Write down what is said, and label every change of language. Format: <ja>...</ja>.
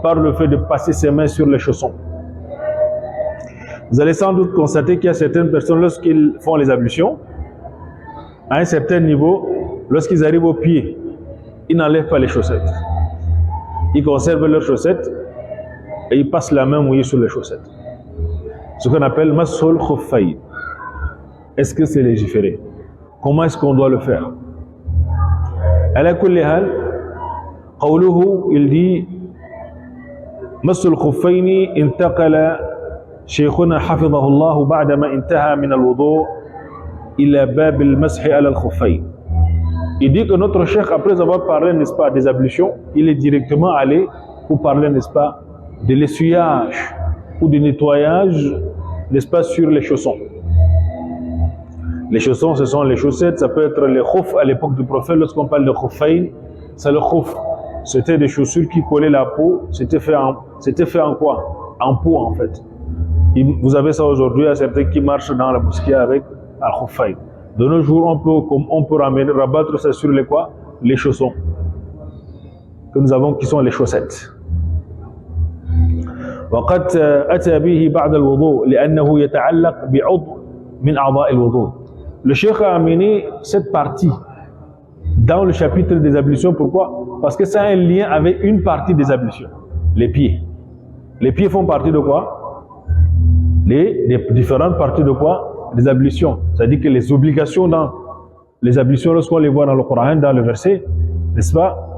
<fr>Par le fait de passer ses mains sur les chaussons. Vous allez sans doute constater qu'il y a certaines personnes, lorsqu'ils font les ablutions, à un certain niveau, lorsqu'ils arrivent au pied, ils n'enlèvent pas les chaussettes. Ils conservent leurs chaussettes et ils passent la main mouillée sur les chaussettes. Ce qu'on appelle Masul Khuffayn. Est-ce que c'est légiféré? Comment est-ce qu'on doit le faire?</fr> <ar>Ala kulli hal, qawluhu,</ar> <fr>il dit</fr> <ar>Masul Khuffayn intaqala شيخنا حفظه الله بعدما انتهى من الوضوء إلى باب المسح على الخفين.</ar> <fr>Il dit que notre cheikh, après avoir parlé, n'est-ce pas, des ablutions, il est directement allé pour parler, n'est-ce pas, de l'essuyage ou du nettoyage, n'est-ce pas, sur les chaussons. Les chaussons, ce sont les chaussettes, ça peut être les khouf à l'époque du prophète. Lorsqu'on parle de khoufayn, c'est le khouf. C'était des chaussures qui collaient la peau. C'était fait en quoi? En peau, en fait. Vous avez ça aujourd'hui, il y a certains qui marchent dans la mosquée avec un khuffayn. De nos jours, on peut rabattre ça sur les quoi? Les chaussons que nous avons, qui sont les chaussettes.</fr> <ar>وقد أتى به بعد الوضوء لأنه يتعلق بعضو من أعضاء الوضوء.</ar> <fr>Le cheikh a amené cette partie dans le chapitre des ablutions. Pourquoi? Parce que ça a un lien avec une partie des ablutions, les pieds. Les pieds font partie de quoi? Les différentes parties de quoi? Les ablutions. C'est-à-dire que les obligations dans les ablutions, lorsqu'on les voit dans le Coran, dans le verset, n'est-ce pas?</fr>